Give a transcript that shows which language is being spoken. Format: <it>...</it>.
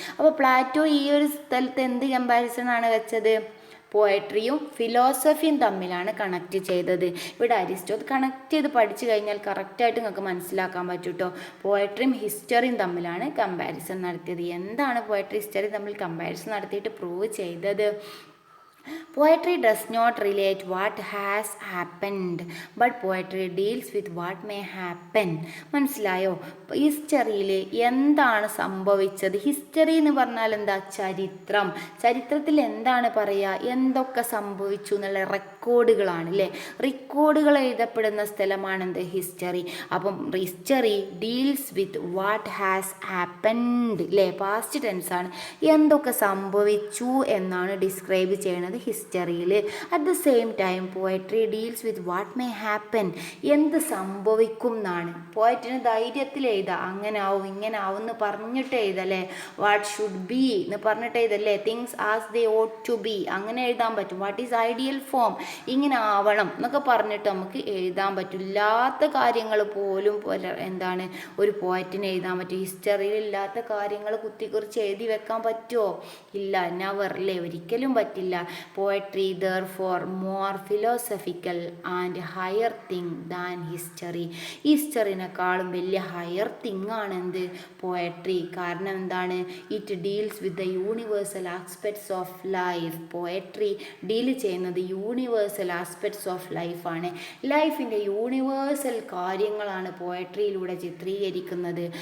<ml>അപ്പോൾ പ്ലാറ്റോ ഈ ഒരു സ്ഥലത്ത് എന്ത് കമ്പാരിസൺ ആണ് വെച്ചത്? പോയട്രിയും ഫിലോസഫിയും തമ്മിലാണ് കണക്ട് ചെയ്തത്. ഇവിടെ അരിസ്റ്റോട്ടിൽ കണക്ട് ചെയ്ത് പഠിച്ചു കഴിഞ്ഞാൽ കറക്റ്റായിട്ട് നിങ്ങൾക്ക് മനസ്സിലാക്കാൻ പറ്റും കേട്ടോ. പോയട്രിയും ഹിസ്റ്ററിയും തമ്മിലാണ് കമ്പാരിസൺ നടത്തിയത്. എന്താണ് പോയട്രി ഹിസ്റ്ററി തമ്മിൽ കമ്പാരിസൺ നടത്തിയിട്ട് പ്രൂവ് ചെയ്തത്?</ml> <en>Poetry does not relate what has happened, but poetry deals with what may happen.</en> <ml>മനസ്സിലായോ? ഹിസ്റ്ററിയിൽ എന്താണ് സംഭവിച്ചത്? ഹിസ്റ്ററി എന്ന് പറഞ്ഞാൽ എന്താ? ചരിത്രം. ചരിത്രത്തിൽ എന്താണ് പറയുക? എന്തൊക്കെ സംഭവിച്ചു എന്നുള്ള റെക്കോർഡുകളാണ് അല്ലേ. റെക്കോർഡുകൾ എഴുതപ്പെടുന്ന സ്ഥലമാണ് എന്ത്? ഹിസ്റ്ററി.</ml> <en>അപ്പം history deals with what has happened അല്ലേ, past tense ആണ്.</en> <ml>എന്തൊക്കെ സംഭവിച്ചു എന്നാണ് ഡിസ്ക്രൈബ് ചെയ്യുന്നത് ഹിസ്റ്ററിയിൽ.</ml> <en>at the same time poetry deals with what may happen,</en> <ml>എന്ത് സംഭവിക്കും എന്നാണ്. പോയറ്റിന് ധൈര്യത്തിൽ എഴുതാം, അങ്ങനെ ആവും ഇങ്ങനെ ആവും എന്ന് പറഞ്ഞിട്ട് എഴുതല്ലേ.</ml> <en>what should be</en> <ml>എന്ന് പറഞ്ഞിട്ട് എഴുതല്ലേ.</ml> <en>things as they ought to be,</en> <ml>അങ്ങനെ എഴുതാൻ പറ്റും.</ml> <en>what is ideal form,</en> <ml>ഇങ്ങനെ ആവണം എന്നൊക്കെ പറഞ്ഞിട്ട് നമുക്ക് എഴുതാൻ പറ്റും. ഇല്ലാത്ത കാര്യങ്ങൾ പോലും എന്താണ് ഒരു പോയറ്റിന് എഴുതാൻ പറ്റും. ഹിസ്റ്ററിയിൽ ഇല്ലാത്ത കാര്യങ്ങൾ കുത്തിക്കുറിച്ച് എഴുതി വെക്കാൻ പറ്റുമോ? ഇല്ല, നെവർ അല്ലേ, ഒരിക്കലും പറ്റില്ല.</ml> <en>Poetry therefore more philosophical and higher thing than history.</en> <ml>ഹിസ്റ്ററിനെക്കാളും വലിയ ഹയർ തിങ് ആണ് എന്ത്? പോയട്രി. കാരണം എന്താണ്?</ml> <en>It deals with the universal aspects of life.</en> <ml>Poetry deal ചെയ്യുന്നത് യൂണിവേഴ്സൽ ആസ്പെക്ട്സ് ഓഫ് ലൈഫാണ്. ലൈഫിൻ്റെ യൂണിവേഴ്സൽ കാര്യങ്ങളാണ് പോയട്രിയിലൂടെ ചിത്രീകരിക്കുന്നത്.</ml>